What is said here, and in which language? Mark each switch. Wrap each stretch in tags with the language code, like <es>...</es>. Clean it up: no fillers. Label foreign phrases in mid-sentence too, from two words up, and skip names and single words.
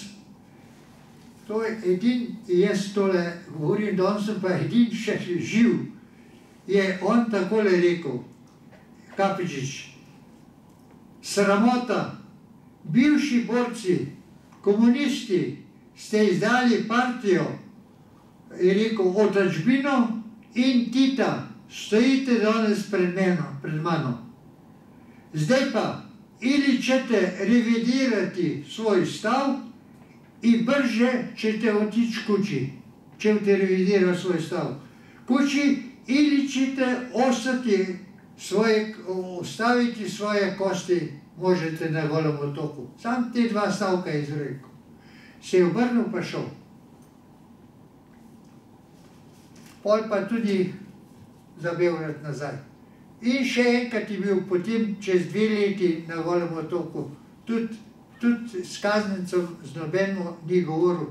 <sl>To je edin, jaz tole govorim, da on sem pa edin še živ, je on takole rekel, Kapečič, sramota, bivši borci, komunisti, ste izdali partijo, je rekel, otadžbino in Tita, stojite danes pred mano. Zdaj pa,</sl> <hr>ili ćete revidirati svoj stav i brže ćete otići kući, ćete revidirati svoj stav kući, ili ćete ostaviti svoje kosti, možete na Golem otoku.</hr> <sl>Sam te dva stavka izrekel. Se je obrnil pa šel. Pol pa tudi za Beograd nazaj. In še enkrat je bil potem čez 2 leti na Golem otoku, tudi s kaznjencem z nobeno ni govoril.</sl>